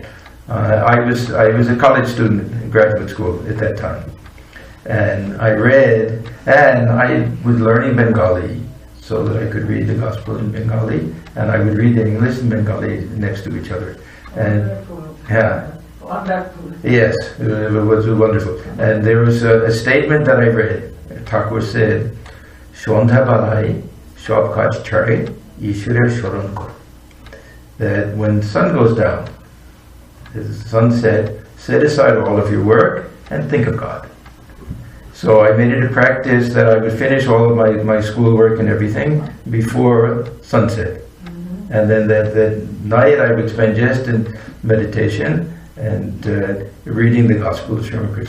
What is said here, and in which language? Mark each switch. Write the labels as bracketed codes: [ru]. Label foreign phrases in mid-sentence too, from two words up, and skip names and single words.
[en] I was a college student in graduate school at that time, and I read, and I was learning Bengali so that I could read the Gospel in Bengali, and I would read the English and Bengali next to each other. And yeah, Wonderful. yes, it was wonderful. And there was a statement that I read. Thakur said, [bn] "সন্ধ্যা বেলায় সব কাজ ছেড়ে ঈশ্বরের স্মরণ কর." [en] That when the sun goes down, the sunset, set aside all of your work and think of God. So I made it a practice that I would finish all of my schoolwork and everything before sunset. And then that night I would spend just in meditation and reading the Gospel of Sri Ramakrishna.